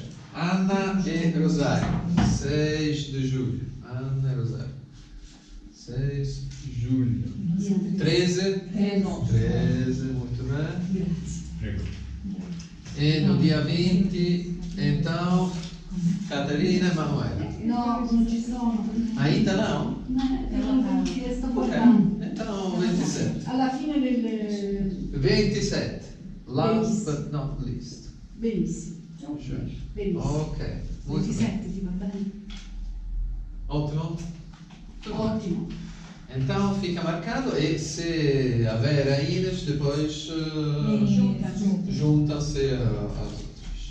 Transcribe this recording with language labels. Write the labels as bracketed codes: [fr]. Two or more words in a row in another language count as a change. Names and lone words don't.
[pt] Ana e Rosário. 6 de julho. Ana e Rosário. 6 de julho. 13. 13, muito bem. E no dia 20, então, Catarina e Manuela. [it] No, non ci sono. [pt] Ainda não? [it] Non ci sto Ok. guardando. [pt] Então, 27. [it] Alla fine del... 27. [en] Last but not least. [it] Benissimo. Sure. Benissimo. [pt] Ok, muito bem. [it] 27 ti va bene? [pt] Ótimo. Tudo bem. [it] Ottimo. [pt] Então fica marcado e se houver ainda, depois juntam-se às outras.